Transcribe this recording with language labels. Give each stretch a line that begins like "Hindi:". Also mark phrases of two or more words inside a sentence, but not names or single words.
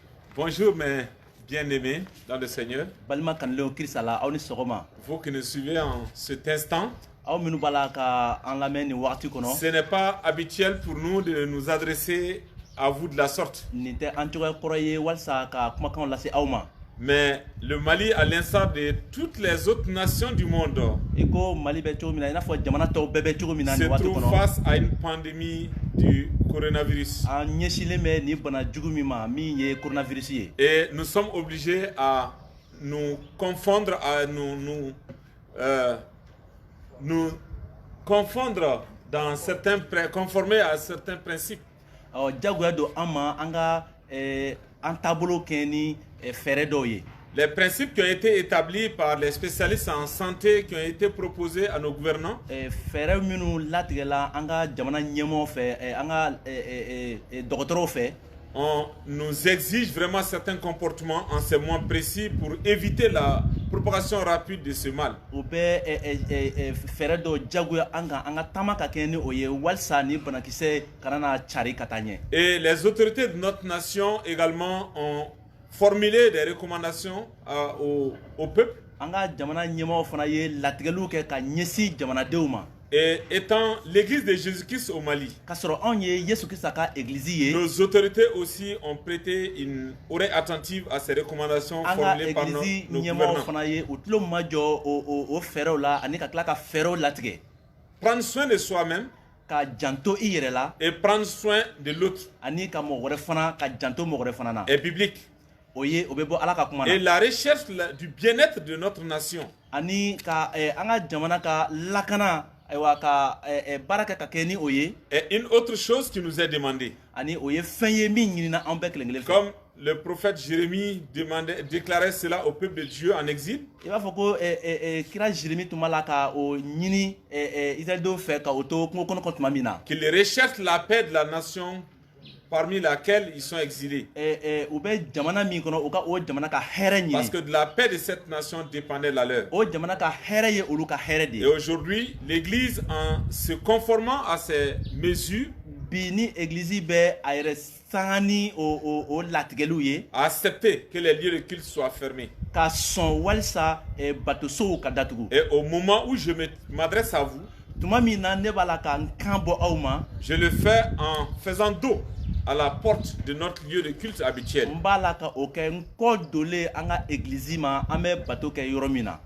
French: Bonjour mes bien-aimés dans le Seigneur.
Bambara: Balima kanleo kirisala aw ni sɔgɔma.
French: Vous qui nous suivez en cet instant,
Bambara: Aw minnu b'a la ka an lamɛn nin wagati kɔnɔ.
French: ce n'est pas habituel pour nous de nous adresser à vous de la sorte.
Bambara: Nin tɛ an cogoya kɔrɔ ye walasa ka kumakanw lase aw ma.
French: Mais le Mali, à l'instar de toutes les autres nations du monde,
Bambara: I ko Mali bɛ cogo min na i n'a fɔ jamana tɔw bɛɛ bɛ cogo min na
French: se
Bambara: nin waati
French: trouve
Bambara: kɔnɔ.
French: face à une pandémie du coronavirus.
Bambara: An ɲɛsinlen bɛ nin bana jugu min ma min ye coronavirus ye.
French: Et nous sommes obligés à nous confondre, à nous confondre dans certains, conformer à certains principes.
Bambara: Jagoya don an ma an ka an taabolo kɛ ni fɛɛrɛ dɔw ye.
French: Les principes qui ont été établis par les spécialistes en santé qui ont été proposés à nos gouvernants
Bambara: Fɛɛrɛ minnu latigɛla an ka jamana ɲɛmɔgɔw fɛ an ka dɔgɔtɔrɔw fɛ.
French: on nous exige vraiment certains comportements en ces mois précis pour éviter la propagation rapide de ce mal.
Bambara: O bɛ fɛɛrɛ dɔ jagoya an kan an ka taama ka kɛ ni o ye walasa ni banakisɛ kana na cari ka taa ɲɛ.
French: Et les autorités de notre nation également ont formulé des recommandations au peuple.
Bambara: An ka jamana ɲɛmɔgɔw fana ye latigɛliw kɛ ka ɲɛsin jamanadenw ma.
French: Et étant l'église de Jésus-Christ au Mali,
Bambara: K'a sɔrɔ anw ye Yesu Krista ka église ye.
French: nos autorités aussi ont prêté une oreille attentive à ces recommandations
Bambara: An ka
French: formulées par
Bambara: église
French: nos
Bambara: ɲɛmɔgɔw
French: gouvernants.
Bambara: fana ye u tulo ma jɔ o fɛɛrɛw la ani ka tila ka fɛɛrɛw latigɛ.
French: Prendre soin de soi-même
Bambara: Ka janto i yɛrɛ la
French: et prendre soin de l'autre
Bambara: ani ka mɔgɔ wɛrɛ fana ka janto mɔgɔ wɛrɛ fana na.
French: est biblique.
Bambara: O bɛ bɔ Ala ka kuma
French: Et
Bambara: na.
French: la recherche du bien-être de notre nation
Bambara: Ani ka an ka jamana ka lakana ayiwa ka baara kɛ ka kɛ ni o ye.
French: est une autre chose qui nous est demandée.
Bambara: Ani o ye fɛn ye min ɲinina an bɛɛ kelen kelen fɛ.
French: Comme le prophète Jérémie déclarait cela au peuple de Dieu en exil,
Bambara: I b'a fɔ ko kira Jérémie tun b'a la ka o ɲini Israɛlidenw fɛ ka o to kungo kɔnɔ kan tuma min na.
French: qu'ils recherchent la paix de la nation parmi laquelle ils sont exilés.
Bambara: U bɛ jamana min kɔnɔ u ka o jamana ka hɛrɛ
French: Parce
Bambara: ɲini.
French: que de la paix de cette nation dépendait la leur.
Bambara: O jamana ka hɛrɛ ye olu ka hɛrɛ de
French: Et
Bambara: ye.
French: aujourd'hui, l'Église, en se conformant à ces mesures,
Bambara: Bi ni église bɛ a yɛrɛ sanga ni o latigɛliw ye.
French: a accepté que les lieux de culte soient fermés.
Bambara: Ka sɔn walisa batosow ka datugu.
French: Et au moment où je m'adresse à vous,
Bambara: Tuma min na ne b'a la ka n kan bɔ aw ma.
French: je le fais en faisant dos à la porte de notre lieu de culte habituel.
Bambara: N b'a la ka o kɛ n kɔ dolen an ka église ma an bɛ bato kɛ yɔrɔ min na.